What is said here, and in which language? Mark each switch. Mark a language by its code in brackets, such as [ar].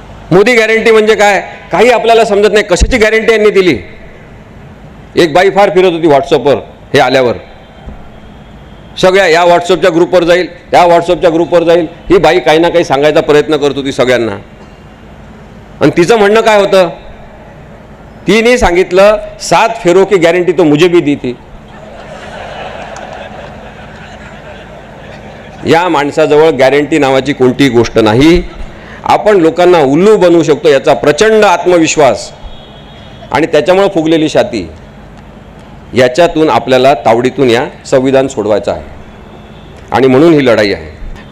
[mr] Modi guarantee म्हणजे काय? काही आपल्याला समजत नाही, कशाची गॅरंटी यांनी दिली। एक बाई फार फिरत होती व्हॉट्सअपवर, हे आल्यावर सगळ्या या व्हॉट्सअपच्या ग्रुपवर जाईल, त्या व्हॉट्सअपच्या ग्रुपवर जाईल, ही बाई काही ना काही सांगायचा प्रयत्न करत होती सगळ्यांना। आणि तिचं म्हणणं काय होतं? तिने सांगितलं [hi] 7 फेरों की गॅरंटी तो मुझे भी दी थी। [mr] या माणसाजवळ गॅरंटी नावाची कोणतीही गोष्ट नाही। आपण लोकांना उल्लू बनवू शकतो याचा प्रचंड आत्मविश्वास आणि त्याच्यामुळे फुगलेली छाती, याच्यातून आपल्याला तावडीतून या संविधान सोडवायचं आहे आणि म्हणून ही लढाई आहे।